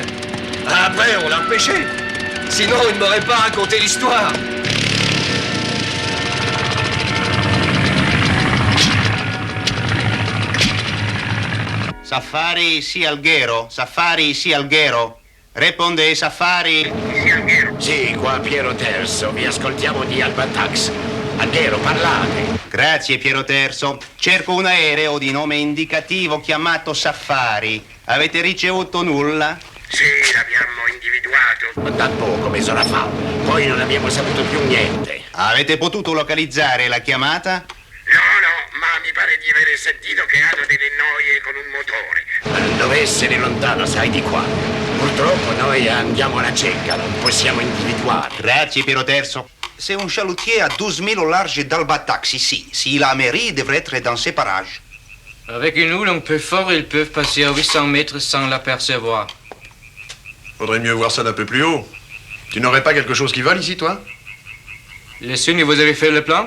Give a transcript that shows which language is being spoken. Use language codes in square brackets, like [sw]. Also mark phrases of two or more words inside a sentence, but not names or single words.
[fr] Après, on l'a repêché. Sinon, il ne m'aurait pas raconté l'histoire. Safari, ici Alghero. Safari, ici Alghero. Répondez, Safari. [it] Sì, qua Piero Terzo. Vi ascoltiamo di Albatax. Alghero, parlate. Grazie, Piero Terzo. Cerco un aereo di nome indicativo chiamato Safari. Avete ricevuto nulla? Sì, l'abbiamo individuato. Ma da poco, mezz'ora fa. Poi non abbiamo saputo più niente. Avete potuto localizzare la chiamata? No, ma mi pare di aver sentito che hanno delle noie con un motore. Ma non deve essere lontano, sai, di qua. Purtroppo noi andiamo alla cieca, non possiamo individuare. Grazie, Piero Terzo. [fr] C'est un chalutier à 12 000 au large d'Albatax, ici. Si la mairie devrait être dans ces parages. Avec une houle un peu fort, ils peuvent passer à 800 mètres sans l'apercevoir. Faudrait mieux voir ça d'un peu plus haut. Tu n'aurais pas quelque chose qui vole ici, toi? Les Sunnis, vous avez fait le plan?